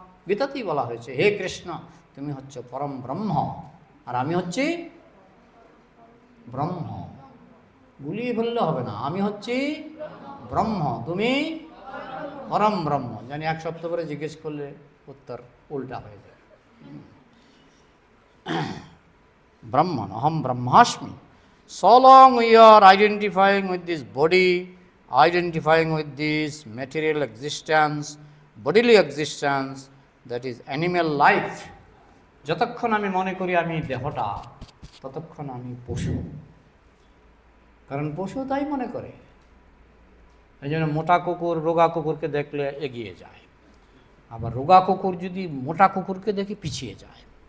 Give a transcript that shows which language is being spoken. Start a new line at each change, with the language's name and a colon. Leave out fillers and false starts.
Bangla: গীতাতেই বলা হয়েছে, হে কৃষ্ণ, তুমি হচ্ছে পরম ব্রহ্ম, আর আমি হচ্ছি ব্রহ্ম। গুলিয়ে ফেললে হবে না, আমি হচ্ছি ব্রহ্ম, তুমি পরম ব্রহ্ম। জানি এক সপ্তাহ করে জিজ্ঞেস করলে উত্তর উল্টা হয়ে যায়।
Sanskrit: ব্রহ্মণ, অহম ব্রহ্মাস্মি।
English: So long we are identifying with this body, identifying with this material existence, bodily existence, that is animal life.
Bangla: যতক্ষণ আমি মনে করি আমি দেহটা, ততক্ষণ আমি পশু। কারণ পশু তাই মনে করে। এই জন্য মোটা কুকুর রোগা কুকুরকে দেখলে এগিয়ে যায়, আবার রোগা কুকুর যদি মোটা কুকুরকে দেখে পিছিয়ে যায়।